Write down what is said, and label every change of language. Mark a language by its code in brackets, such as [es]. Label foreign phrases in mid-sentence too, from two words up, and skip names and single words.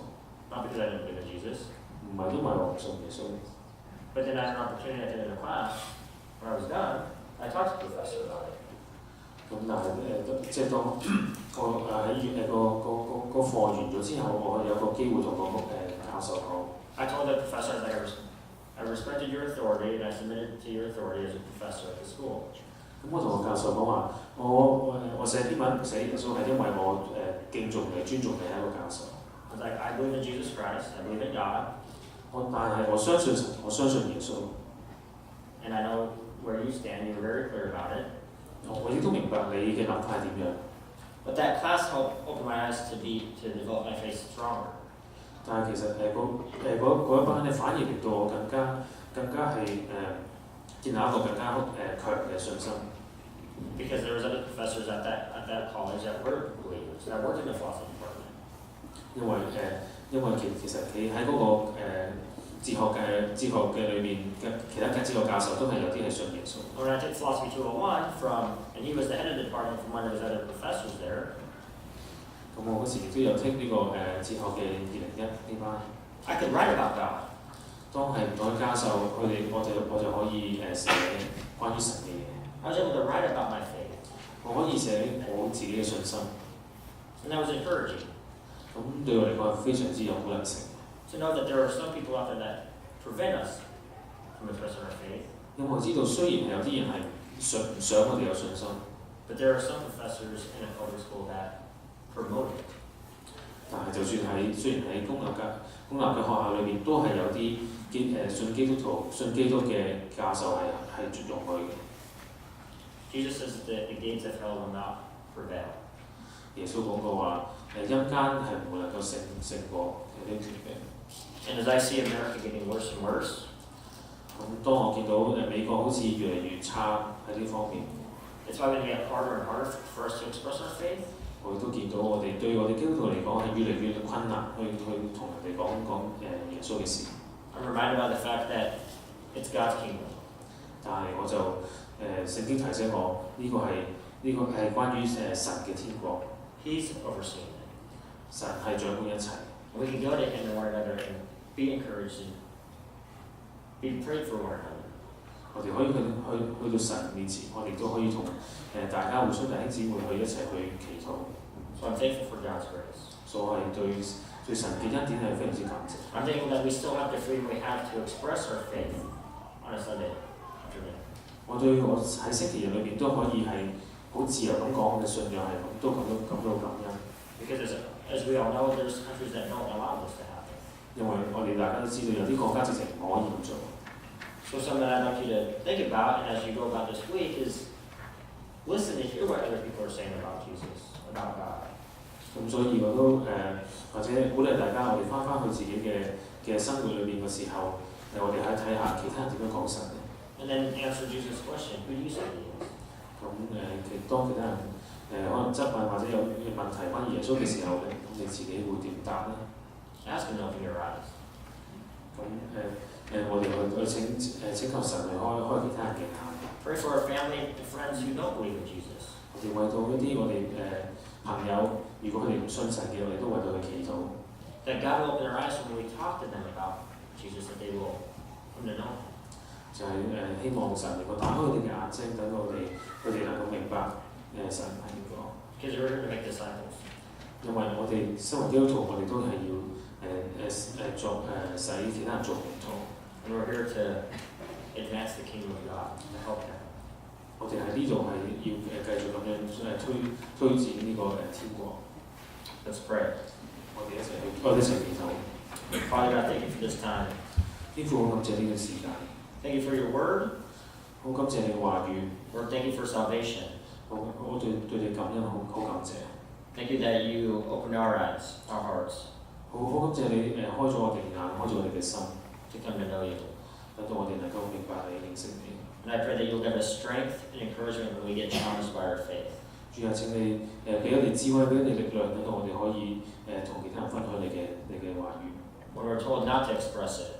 [en] Not because I didn't believe in Jesus, [yue] 唔係因為我唔信耶穌。 [en] but then I had an opportunity at the end of the class, when I was done, I talked to the professor about it. [yue] 咁但係即係當我喺個課完咗之後，我有個機會同教授講。 [en] I told the professor that I respected your authority and I submitted to your authority as a professor at the school. [yue] 咁我同個教授講話，我寫篇文寫耶穌係因為我敬重你、尊重你係一個教授。 [en] I was like, I believe in Jesus Christ, I believe in God. [yue] 但係我相信神，我相信耶穌。 [en] And I know where you stand, you were very clear about it. [yue] 我亦都明白你嘅諗法係點樣。 [en] But that class helped open my eyes to develop my faith stronger. [yue] 但係其實嗰一班咧，反而令到我更加係建立一個更加強嘅信心。 [en] Because there was other professors at that college that were believers, that worked in the philosophy department. [yue] 因為其實佢喺嗰個哲學嘅裏面嘅其他嘅哲學教授都係有啲係信耶穌。 [en] When I took philosophy 201 and he was the head of the department from one of his other professors there. [yue] 咁我嗰時亦都有聽呢個哲學嘅2001呢班。 [en] I could write about God. [yue] 當係唔同嘅教授，我就可以寫關於神嘅嘢。 [en] I was able to write about my faith. [yue] 我可以寫我自己嘅信心。 [en] And that was encouraging. [yue] 咁對我嚟講係非常之有鼓勵性。 [en] To know that there are some people out there that prevent us from expressing our faith. [yue] 因為我知道雖然係有啲人係唔想我哋有信心， [en] But there are some professors in a public school that promote it. [yue] 但係就算雖然喺公立嘅學校裏面，都係有啲信基督嘅教授係絕容許嘅。 [en] Jesus says that the gates of hell will not prevail. [yue] 耶穌講過話，陰間係唔會能夠勝過呢啲嘅。 [en] And as I see America getting worse and worse, [yue] 咁當我見到美國好似越嚟越差喺呢方面， [en] it's probably going to get harder and harder for us to express our faith. [yue] 我亦都見到對我哋基督徒嚟講係越嚟越困難去同人哋講耶穌嘅事。 [en] I'm reminded by the fact that it's God's kingdom. [yue] 但係我就聖經提醒我，呢個係關於神嘅天國。 [en] He's overseeing it. [yue] 神係掌管一切。 [en] We can go to Him and one another and be encouraged and be prayed for one another. [yue] 我哋可以去到神面前，我哋都可以同大家互相弟兄姊妹去一齊去祈禱。 [en] So I'm thankful for God's grace. [yue] 所以對神嘅恩典係非常之感謝。 [en] I'm thankful that we still have the freedom we have to express our faith on a Sunday afternoon. [yue] 我喺星期日裏面都可以係好自由咁講我嘅信仰係都感到感恩。 [en] Because as we all know, there's countries that don't allow this to happen. [yue] 因為我哋大家都知道有啲國家直情唔可以咁做。 [en] So something I'd like you to think about, and as you go about this week, is listen to hear what other people are saying about Jesus, about God. [yue] 咁所以我都或者鼓勵大家，我哋翻去自己嘅生活裏邊嘅時候，我哋睇下其他人點樣講神嘅。 [en] And then answer Jesus' question, who do you say he is? [yue] 咁當其他人可能質問或者有問題關於耶穌嘅時候咧，咁你自己會點答咧？ [en] Ask him to open your eyes. [yue] 咁我哋請求神去開其他人嘅眼。 [en] Pray for our family and friends who don't believe in Jesus. [yue] 我哋為到一啲我哋朋友，如果佢哋唔信神嘅，我哋都為到佢祈禱。 [en] That God will open their eyes when we talk to them about Jesus, that they will come to know him. [yue] 就係希望神能夠打開佢哋嘅眼睛，等到佢哋能夠明白神係邊個。 [en] Because we're here to make disciples. [yue] 因為我哋身為基督徒，我哋都係要使其他人做門徒。 [en] And we're here to advance the kingdom of God, to help him. [yue] 我哋喺呢度係要繼續咁樣推展呢個天國。 [en] Let's pray. [yue] 我哋一齊祈禱。 [en] Father God, thank you for this time. [yue] 天父，好感謝呢個時間。 [en] Thank you for your word. [yue] 好感謝你嘅話語。 [en] Lord, thank you for salvation. [yue] 我對你感恩，好感謝。 [en] Thank you that you opened our eyes, our hearts. [yue] 好感謝你開咗我哋眼，開咗我哋嘅心， [en] to come to know you. [yue] 等到我哋能夠明白你、認識你。 [en] And I pray that you'll give us strength and encouragement when we get challenged by our faith. [yue] 主啊，請你俾我哋智慧，俾我哋力量，等到我哋可以同其他人分享你嘅話語。 [en] When we're told not to express it,